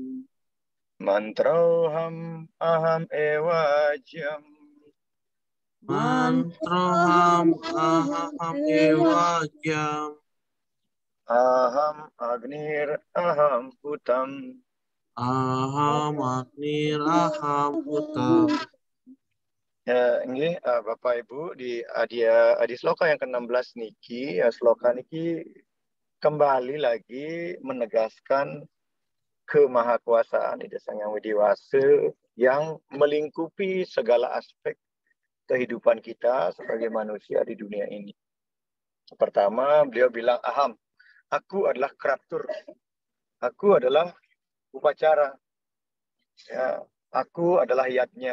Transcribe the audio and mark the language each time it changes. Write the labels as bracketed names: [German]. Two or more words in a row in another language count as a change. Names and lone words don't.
[Sanskrit] Mantroham aham ewajam. Mantroham aham ewajam. Aham agnir aham hutam. Aham agnir aham hutam. [Indonesian] Ini Bapak Ibu di adi sloka yang ke-16 niki, sloka niki kembali lagi menegaskan kemahakuasaan Ida Sang Hyang Widiwasa yang melingkupi segala aspek kehidupan kita sebagai manusia di dunia ini. Pertama, beliau bilang, aham, aku adalah kratur, aku adalah upacara, ya, aku adalah yatnya.